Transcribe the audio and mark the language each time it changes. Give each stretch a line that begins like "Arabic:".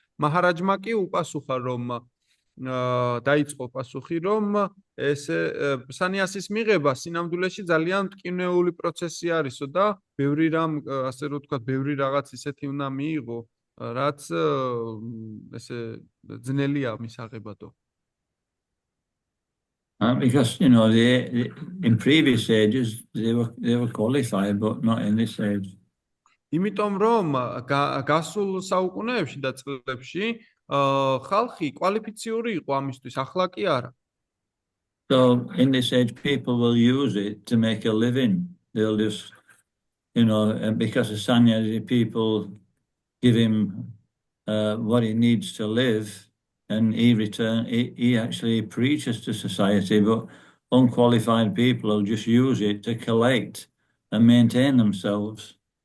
Georgian: მაჰარაჯმა კი უპასუხა, რომ დაიწყო პასუხი, რომ ესე სანიასის მიღება სინამდვილეში ძალიან მტკივნეული პროცესი არისო და ბევრი რამ, ასე რომ ვთქვათ, ბევრი რაღაც ისეთი უნდა მიიღო, რაც ესე ძნელია მისაღებადო.
English: Because in previous ages they were qualified, but not in this age.
Georgian: იმიტომ რომ გასულ საუკუნეებში და წლებში ხალხი კვალიფიციური იყო ამისთვის, ახლა კი არა.
English: So in this age people will use it to make a living. They'll just, because the sannyasi people give him what he needs to live, and he actually preaches to society, but unqualified people will just use it to collect and maintain themselves.